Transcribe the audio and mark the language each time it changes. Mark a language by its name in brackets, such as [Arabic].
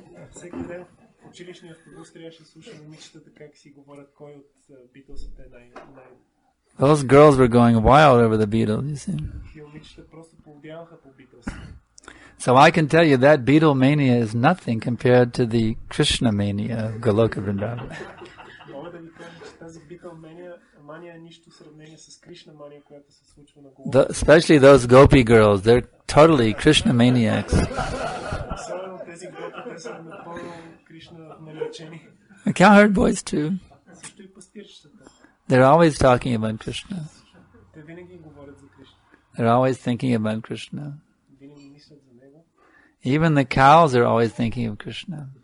[Bulgarian] Всеки ден в училищния автобус трябваше да слуша момичетата как си говорят кой от Битлсите е най... [English] Those girls were going wild over the Beatles, you see. [Bulgarian] И момичета просто поудяваха по Битлс. [English] So I can tell you that Beatlemania is nothing compared to the Krishna mania of Goloka Vrindavan. [Bulgarian] Мога да ви кажа, че тази Битлмания е нищо в сравнение с Кришна мания, която се случва на Голока. [English] Especially those Gopi girls, they're totally Krishna maniacs. [Bulgarian] Особено тези гопи, те са напълно Кришна намечени. [English] The cowherd boys too. [Bulgarian] Също и пастирчетата. [English] They're always talking about Krishna. [Bulgarian] Те винаги говорят за Кришна. [English] They're always thinking about Krishna. [Bulgarian] Винаги мислят за него. [English] Even the cows are always thinking of Krishna.